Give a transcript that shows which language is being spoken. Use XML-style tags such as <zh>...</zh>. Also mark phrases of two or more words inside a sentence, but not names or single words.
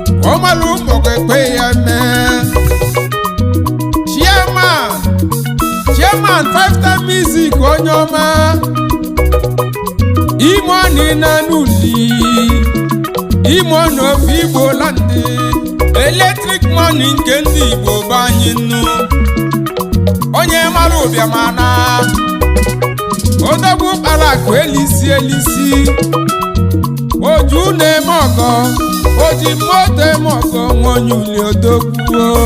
<ig>Ọ mara ụmụ gị ekwe ya mee. Chairman, Chairman Five Star Music onye ọma. Imo ni na n'uli, Imo n'ofe Igbo land.</ig> <en>Electric money</en> <ig>nke ndị Igbo bụ anyị nnu. Onye mara ụbịam ana, odogwu kpara akụ elisi elisi. Oju na-eme ọgọ, oji moto eme ọgọ, nwa onye uli odogwu.</ig>